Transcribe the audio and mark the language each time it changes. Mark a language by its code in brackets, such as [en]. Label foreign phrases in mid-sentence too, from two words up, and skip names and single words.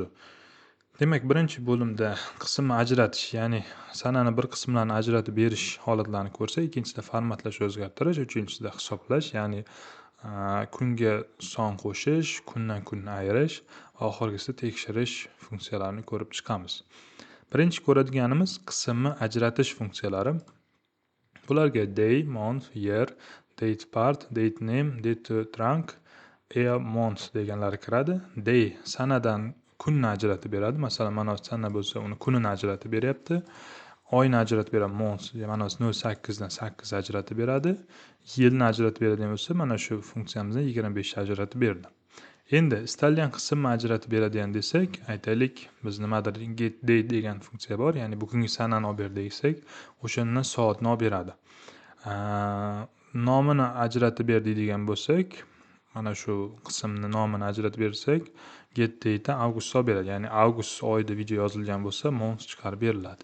[uz] Demak, birinchi bo'limda qismni ajratish, ya'ni sanani bir qismlarini ajratib berish holatlarini ko'rsak, ikkinchisida formatlash, o'zgartirish, uchinchisida hisoblash, ya'ni kunga son qo'shish, kundan kunni ayirish va oxirgisida tekshirish funksiyalarini ko'rib chiqamiz. Birinchi ko'radiganimiz qismni ajratish funksiyalari. Bularga [en] day, month, year, date part, date name, date trunk, year, month [uz] deganlari kiradi. Day sanadan kunni ajratib beradi. Masalan, mana sana bo'lsa, uni kunini ajratib beryapti. Oyni ajratib beradi, month, mana 08 dan 8 ajratib beradi. Yilni ajratib beradigan bo'lsa, mana shu funksiyamizdan 25 ajratib berdi. Endi istalgan qismni ajratib beradigan desak, aytaylik, biz nimadir [en] get day [uz] degan funksiya bor, ya'ni bugungi sanani olib ber desak, o'shandan soatni olib beradi. Nomini ajratib ber deydigan bo'lsak, mana shu qismni nomini ajratib bersak, [en] get day'da [uz] avgust olib beradi. Ya'ni avgust oyida video yozilgan bo'lsa, month chiqarib beriladi.